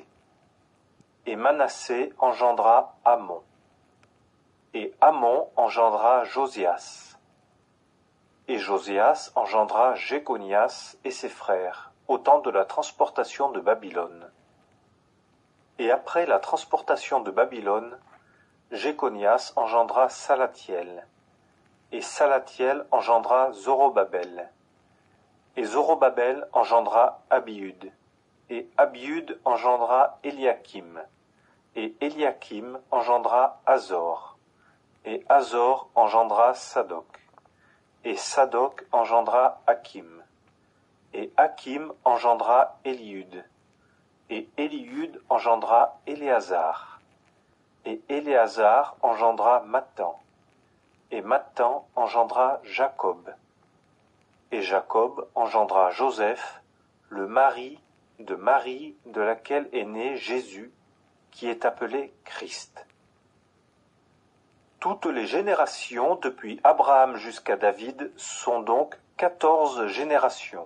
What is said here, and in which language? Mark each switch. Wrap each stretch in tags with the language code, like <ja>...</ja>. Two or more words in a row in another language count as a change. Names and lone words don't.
<fr>Et Manassé engendra Amon. Et Amon engendra Josias. Et Josias engendra Jéconias et ses frères, au temps de la transportation de Babylone. Et après la transportation de Babylone, Jéconias engendra Salathiel. Et Salathiel engendra Zorobabel. Et Zorobabel engendra Abiud. Et Abiud engendra Eliakim. Et Eliakim engendra Azor. Et Azor engendra Sadoc. Et Sadoc engendra Hakim. Et Hakim engendra Éliud. Et Éliud engendra Éléazar. Et Éléazar engendra Mattan. Et Mattan engendra Jacob. Et Jacob engendra Joseph, le mari de Marie de laquelle est né Jésus, qui est appelé Christ. Toutes les générations depuis Abraham jusqu'à David sont donc 14 générations.</fr>